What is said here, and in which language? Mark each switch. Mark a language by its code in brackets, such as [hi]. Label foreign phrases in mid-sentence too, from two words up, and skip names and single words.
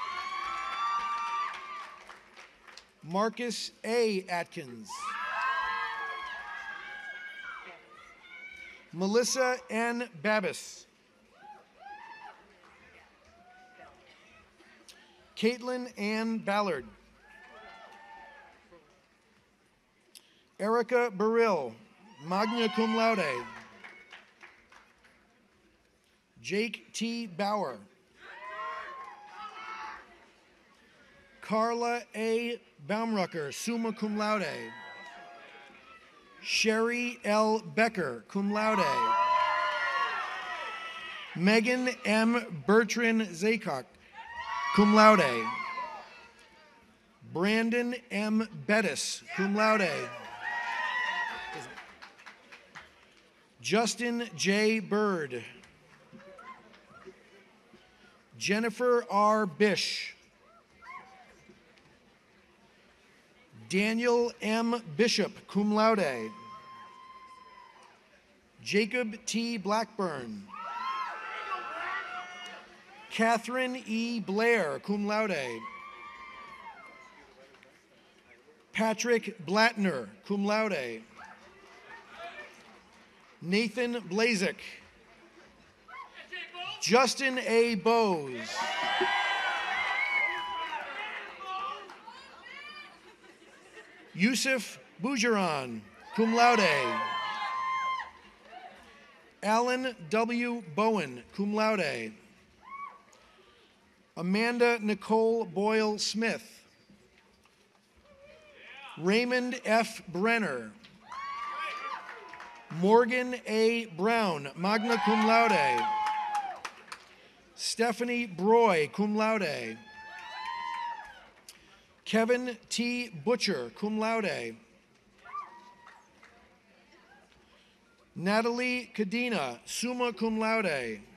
[en] Marcus A. Atkins. Melissa N. Babis. Caitlin Ann Ballard. Erica Burrill, [la] magna cum laude. [en] Jake T. Bauer. Carla A. Baumrucker, [la] summa cum laude. [en] Sherry L. Becker, [la] cum laude. [en] Megan M. Bertrand Zaycock, [la] cum laude. [en] Brandon M. Bettis, [la] cum laude. [en] Justin J. Bird. Jennifer R. Bish. Daniel M. Bishop, [la] cum laude. [en] Jacob T. Blackburn. Catherine E. Blair, [la] cum laude. [en] Patrick Blattner, [la] cum laude. [en] Nathan Blazik. Justin A. Bowes. Yusuf Boujaran, [la] cum laude. [en] Alan W. Bowen, [la] cum laude. [en] Amanda Nicole Boyle Smith. Raymond F. Brenner. Morgan A. Brown, [la] magna cum laude. [en] Stephanie Broy, [la] cum laude. [en] Kevin T. Butcher, [la] cum laude. [en] Natalie Cadena, [la] summa cum laude.